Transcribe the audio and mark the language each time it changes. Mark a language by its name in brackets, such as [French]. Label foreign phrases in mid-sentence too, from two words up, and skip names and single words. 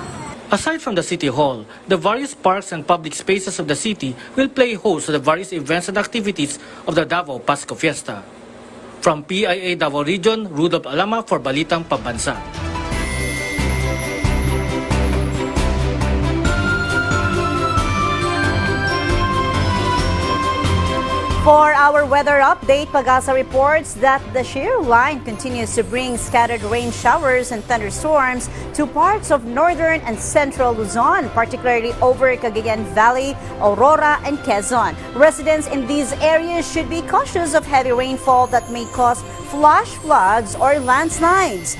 [English] Aside from the City Hall, the various parks and public spaces of the city will play host to the various events and activities of the Davao Pasko Fiesta. From PIA Davao Region, Rudolph Alama for Balitang Pambansa. For our weather update, Pag-asa reports that the shear line continues to bring scattered rain showers and thunderstorms to parts of northern and central Luzon, particularly over Cagayan Valley, Aurora, and Quezon. Residents in these areas should be cautious of heavy rainfall that may cause flash floods or landslides.